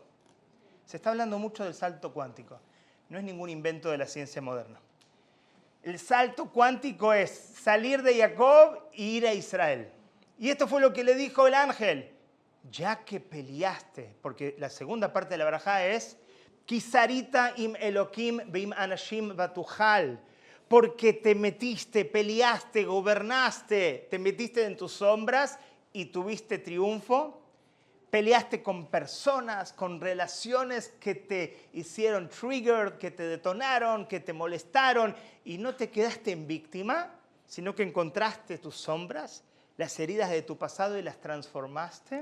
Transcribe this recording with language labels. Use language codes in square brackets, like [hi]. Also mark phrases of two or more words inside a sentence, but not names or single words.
[es] Se está hablando mucho del salto cuántico. No es ningún invento de la ciencia moderna. El salto cuántico es salir de Jacob e ir a Israel. Y esto fue lo que le dijo el ángel. Ya que peleaste, porque la segunda parte de la barajá es [he] כי שרית עם אלוהים ועם אנשים ותוכל. [es] Porque te metiste, peleaste, gobernaste, te metiste en tus sombras y tuviste triunfo. Peleaste con personas, con relaciones que te hicieron trigger, que te detonaron, que te molestaron y no te quedaste en víctima, sino que encontraste tus sombras, las heridas de tu pasado y las transformaste.